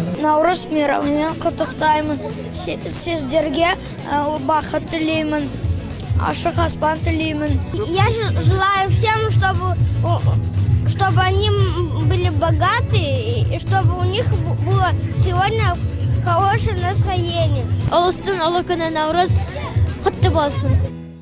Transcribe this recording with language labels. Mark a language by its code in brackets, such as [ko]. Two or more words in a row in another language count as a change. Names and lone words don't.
[kk] Наурыз мейрамымен құттықтаймын. Сіздерге бақыт тілеймін, ашық аспан тілеймін. [ru] Я желаю всем, чтобы они были богаты и чтобы у них было сегодня хорошее настроение. [kk] Ұлыстың ұлы күні Наурыз құтты болсын.